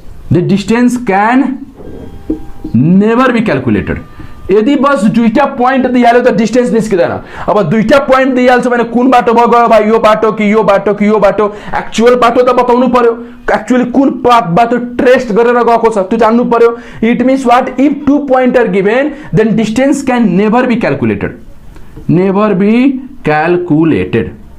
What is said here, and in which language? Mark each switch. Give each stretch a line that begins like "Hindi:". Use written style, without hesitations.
English: The distance can never be calculated.
Nepali: यदि बस दुईटा point दिइहाल्यो त डिस्टेन्स निस्किदैन। अब दुईटा पोइन्ट दिइहाल्छ भने कुन बाटो भयो गयो भाइ, यो बाटो कि यो बाटो कि यो बाटो, एक्चुअल बाटो त बताउनु पर्यो, एक्चुअली कुन बाटो ट्रेस गरेर गएको छ त्यो जान्नु पर्यो।
English: It means what, if 2 points are given then distance can never be calculated, never be calculated।